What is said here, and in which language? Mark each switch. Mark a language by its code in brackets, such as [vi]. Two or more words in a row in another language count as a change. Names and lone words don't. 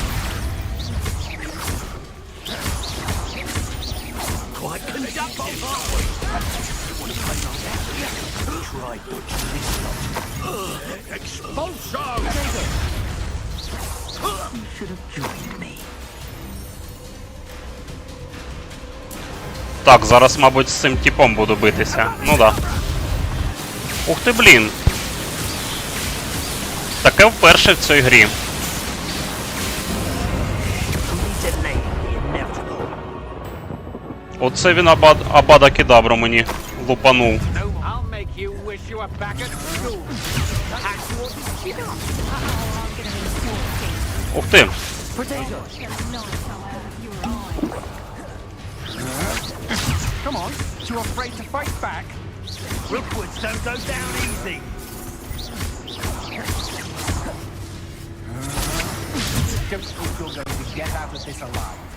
[en] Quite conductive, aren't we? Try dodging this lot. Expulsion! You should have joined me. [uk] Так, зараз, мабуть, з цим типом буду битися. Ну да. Ух ти, блін. Таке вперше в цій грі. Оце він Абада Кедабру мені лупанув. Ух ти. [en] Come on, too afraid to fight back? Rookwoods don't go down easy. Don't think you're going to get out of this alive.